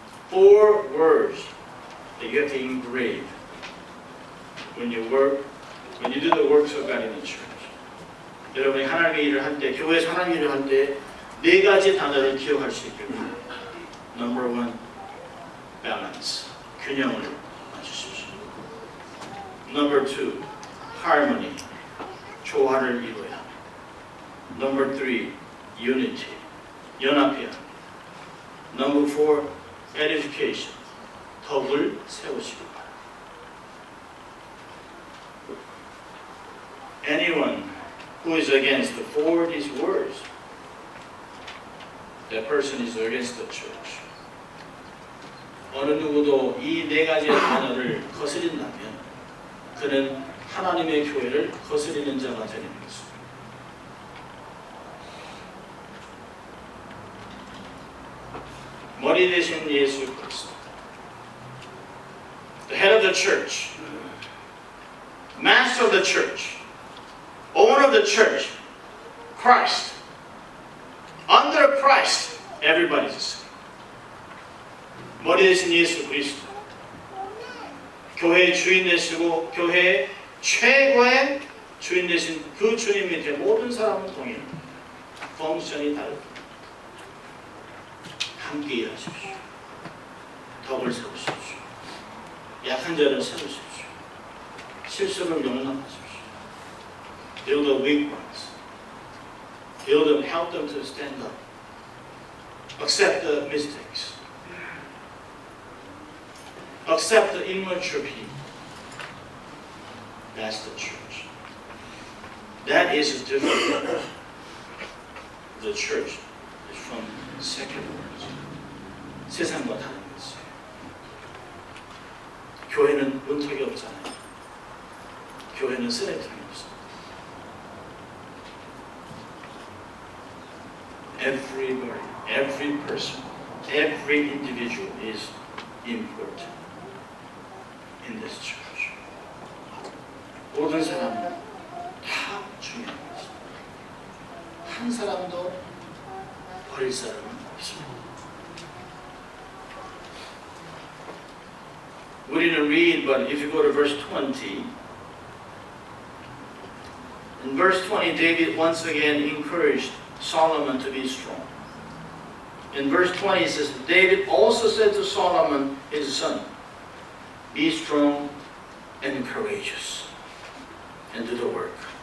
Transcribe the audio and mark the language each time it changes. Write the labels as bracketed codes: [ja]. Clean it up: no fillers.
[en] 4 words that you have to engrave when you do the works of God in the church. [ko] 여러분이 하나님의 일을 할 때, 교회에서 하나님의 일을 할 때 4가지 단어를 기억할 수 있기를 바랍니다. [en] Number 1, balance. [ko] 균형을 맞추십시오. [en] Number 2, harmony. [ko] 조화를 이루어야. [en] Number 3, unity. [ko] 연합해야. [en] Number 4, edification. [ko] 덕을 세우시기 바랍니다. [en] Anyone who is against the 4 these words, that person is against the church. [ko] 어느 누구도 이 4가지의 단어를 거스린다면 그는 하나님의 교회를 거스리는 자가 되는 것입니다. 머리 대신 예수 그리스도. [en] The head of the church, master of the church, owner of the church, Christ. Under Christ, everybody's the same. [ko] 머리 대신 예수 그리스도. 교회의 주인 되시고 교회의 최고의 주인 되신 그 주님 밑에 모든 사람은 동일합니다. 펑션이 다릅니다. 함께 일하십시오. 덕을 세우십시오. 약한 자를 세우십시오. 실수를 용납하십시오. [en] Build the weak ones. Build them, help them to stand up. Accept the mistakes. Accept the immature people. That's the church. That is the difference. The church is from secular world. [ko] 세상과 다른 것이에요. 교회는 문턱이 없잖아요. 교회는 쓰레기통이 없습니다. [en] Everybody, every person, every individual is important in this church. [ko] 모든 사람은 다 중요한 것입니다. 한 사람도 버릴 사람은 없습니다. [en] We didn't read, but if you go to verse 20, in verse 20, David once again encouraged Solomon to be strong. In verse 20 it says, David also said to Solomon, his son, be strong and courageous and do the work.